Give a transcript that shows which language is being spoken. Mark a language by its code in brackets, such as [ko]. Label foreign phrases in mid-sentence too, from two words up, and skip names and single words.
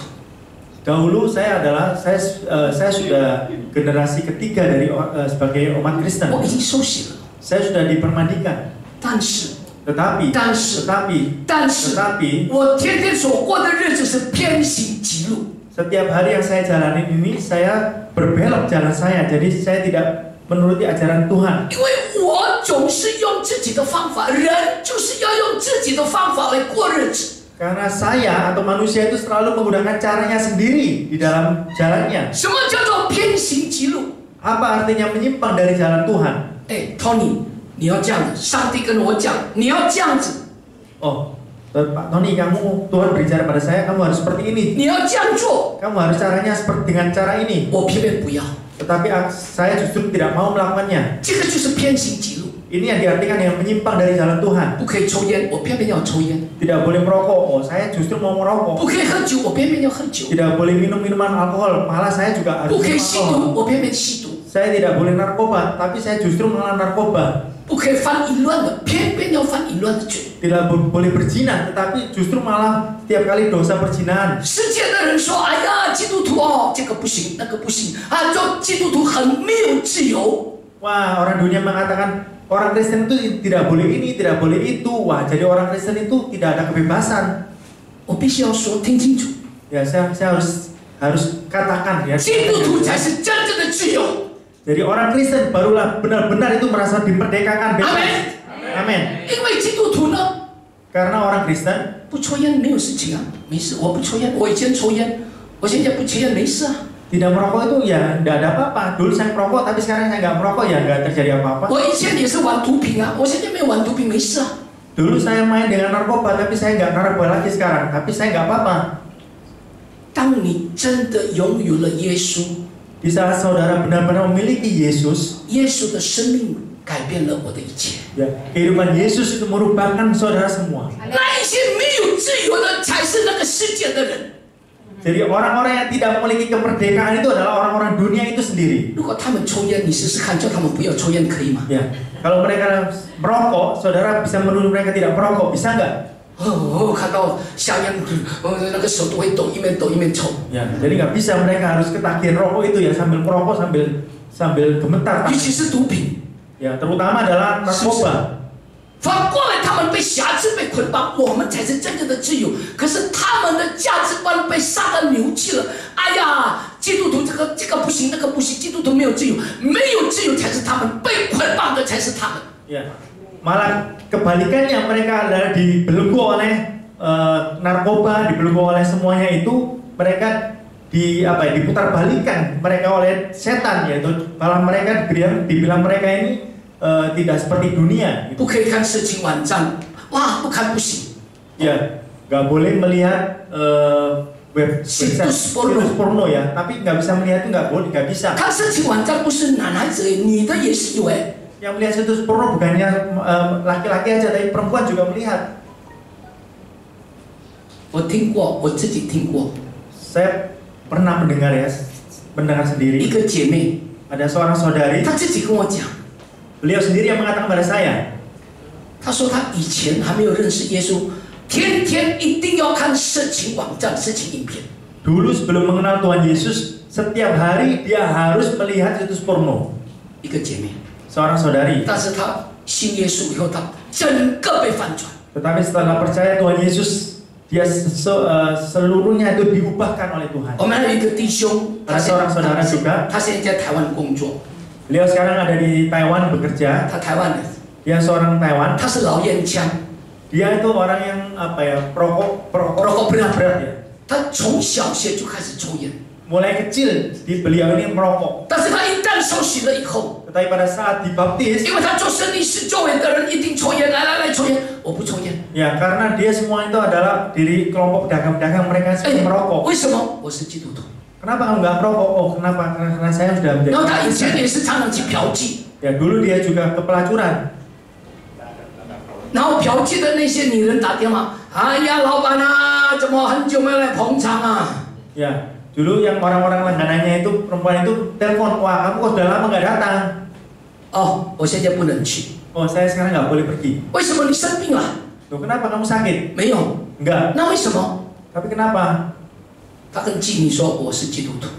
[id] dahulu saya sudah generasi ketiga dari sebagai umat Kristen. [zh] 我已经受洗了。 [id] Saya sudah dipermandikan. [zh] 但是， [id] Tetapi [zh] 我天天所过的日子是偏行己路。 [id] setiap hari yang saya jalani ini saya berbelok jalan saya, jadi saya tidak menuruti ajaran Tuhan. [zh] 因为我总是用自己的方法，人就是要用自己的方法来过日子。 [id] Karena saya atau manusia itu selalu menggunakan caranya sendiri di dalam jalannya. [zh] 什么叫做偏行己路？ [id] Apa artinya menyimpang dari jalan Tuhan? [zh] 哎 ，Tony， 你要这样子，上帝跟我讲，你要这样子， [id] Oh, Pak Tony, Tuhan berbicara pada saya, kamu harus seperti ini. [zh] 你要这样做， [id] Kamu harus caranya seperti dengan cara ini. [zh] 我偏偏不要。 [id] Tetapi saya justru tidak mau melakukannya. [zh] 这个就是偏行己路。 [id] Ini yang diartikan yang menyimpang dari jalan Tuhan. [zh] 不可以抽烟，我偏偏要抽烟； [id] Tidak boleh merokok. Oh, saya justru mau merokok. [zh] 不可以喝酒，我偏偏要喝酒； [id] Tidak boleh minum minuman alkohol. Malah saya juga harus [zh] 不可以 [id] minum [zh] 吸 [id] alkohol. [zh] 毒，我偏偏吸毒。 [id] saya tidak boleh narkoba, tapi saya justru malah narkoba. [zh] 不可以犯淫乱的，偏偏要犯淫乱的罪。 [id] Tidak boleh berzina, tetapi justru malah tiap kali dosa perzinahan. [zh] 世界的人说：“哎呀，基督徒哦，这个不行，那个不行啊，做基督徒很没有自由。” [id] Wah, orang dunia mengatakan orang Kristen itu tidak boleh ini, tidak boleh itu. Wah, jadi orang Kristen itu tidak ada kebebasan. [zh] 我必须要说，听清楚。 [id] Ya, saya harus katakan ya. [zh] 基督徒才是真正的自由。 [id] Jadi orang Kristen barulah benar-benar itu merasa dimerdekakan. Amin. Amin. [zh] 因为基督徒呢， [id] Karena orang Kristen [zh] 不抽烟没有事情啊，没事，我不抽烟，我以前抽烟，我现在不抽烟没事啊。 [id] tidak merokok itu ya tidak ada apa-apa. Dulu saya merokok, tapi sekarang saya nggak merokok ya nggak terjadi apa-apa. [zh] 我以前也是玩毒品啊，我现在没有玩毒品，没事啊。 [id] Dulu saya main dengan narkoba, tapi saya nggak narkoba lagi sekarang. Tapi saya nggak apa-apa. [zh] 当你真的拥有了耶稣， [id] Di saat saudara benar-benar memiliki Yesus, [zh] 耶稣的生命改变了我的一切。 [id] ya, kehidupan Yesus itu merupakan saudara semua. [zh] 那一些没有自由的，才是那个世界的人。 [id] Jadi orang-orang yang tidak memiliki kemerdekaan itu adalah orang-orang dunia itu sendiri. [zh] 如果他们抽烟，你试试看，叫他们不要抽烟，可以吗？ [id] Ya, kalau mereka merokok, saudara bisa menuduh mereka tidak merokok, bisa nggak? [zh] 看到香烟，那个手都会抖，一面抖一面抽。 [id] Ya, jadi nggak bisa, mereka harus ketagihan rokok itu ya sambil merokok sambil gemetar. [zh] 尤其是毒品， [id] Ya, terutama adalah narkoba. [zh] 反过来，他们被辖制、被捆绑，我们才是真正的自由。可是他们的价值观被撒旦扭曲了。哎呀，基督徒这个不行，那个不行，基督徒没有自由，没有自由才是他们，被捆绑的才是他们。 [id] Ya, malah kebalikannya mereka adalah dibelenggu oleh narkoba, dibelenggu oleh semuanya itu mereka diputar balikan mereka oleh setan, yaitu malah mereka dibilang mereka ini tidak seperti dunia. [zh] 不可以看色情网站，哇，不看不行。 [id] Ya, nggak boleh melihat situs porno ya, tapi nggak bisa melihat itu nggak boleh, nggak bisa. [zh] 看色情网站不是男孩子，女的也是有哎。 [id] Yang melihat situs porno bukannya laki-laki aja, tapi perempuan juga melihat. [zh] 我听过，我自己听过。 [id] Saya pernah mendengar sendiri. [zh] 一个姐妹， [id] Ada seorang saudari, [zh] 她自己跟我讲， [id] beliau sendiri yang mengatakan pada saya. [zh] 她说她以前还没有认识耶稣，天天一定要看色情网站、色情影片。 [id] Dulu sebelum mengenal Tuhan Yesus, setiap hari dia harus melihat situs porno. [zh] 一个姐妹， [id] Seorang saudari. [zh] 但是她信耶稣以后，她整个被翻转。 [id] Tetapi setelah percaya Tuhan Yesus, dia seluruhnya itu diubahkan oleh Tuhan. [zh] 我们还有一个弟兄， [id] Ada seorang saudara juga. [zh] 他现在在台湾工作， [id] Beliau sekarang ada di Taiwan bekerja. [zh] 他台湾人， [id] Dia seorang Taiwan. [zh] 他是老烟枪， [id] Dia itu orang yang perokok berat ya. [zh] 他从小学就开始抽烟， [id] Mulai kecil beliau ini merokok. [zh] 但是他一旦受洗了以后， [id] Tetapi pada saat dibaptis, [zh] 因为他做生意是周围的人一定抽烟，来抽烟，我不抽烟。 [id] ya karena dia semua itu adalah diri kelompok pedagang-pedagang, mereka semua merokok. [zh] 为什么？我是基督徒。 [id] Kenapa kamu nggak merokok? Oh kenapa? Karena saya sudah menjadi. [zh] 然后他以前也是常常去嫖妓， [id] Ya dulu dia juga ke pelacuran. [zh] 然后嫖妓的那些女人打电话，哎呀，老板啊，怎么很久没有来捧场啊？ [id] Ya dulu yang orang-orang langganannya itu perempuan itu telepon, wah kamu kok sudah lama nggak datang? [zh] 哦，我现在不能去。 [id] Oh saya sekarang nggak boleh pergi. [zh] 为什么你生病了？ [id] Loh kenapa kamu sakit? [zh] 没有。 [id] Enggak. [zh] 那为什么？ [id] Tapi kenapa? [zh] 他跟妓女说我是基督徒。